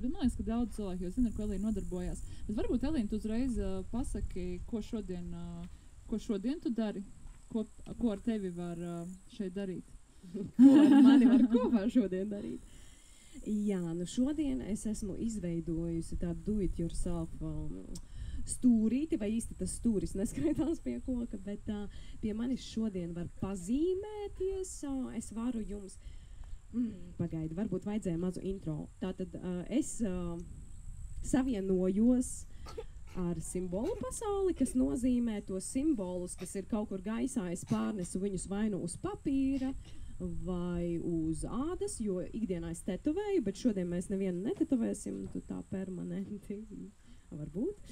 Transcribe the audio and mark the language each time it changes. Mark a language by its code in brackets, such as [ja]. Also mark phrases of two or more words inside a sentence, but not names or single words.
[lv] Bet man liekas, ka daudz cilvēku jau zina, ar ko Elīna nodarbojās. Bet varbūt, Elīna, tu uzreiz pasaki, ko šodien tu dari, ko ar tevi var šeit darīt. Ko ar mani var kopā šodien darīt? Jā, šodien es esmu izveidojusi tādu [en] do-it-yourself [lv] stūrīti, vai īsti tas stūris neskaitās pie koka, bet pie manis šodien var pazīmēties. Es varu jums, pagaidi, varbūt vajadzēja mazu intro. Tātad es savienojos ar simbolu pasauli, kas nozīmē tos simbolus, kas ir kaut kur gaisā, es pārnesu viņus vai nu uz papīra, vai uz ādas, jo ikdienā es tetovēju, bet šodien mēs nevienu netetovēsim, tu tā permanenti, varbūt.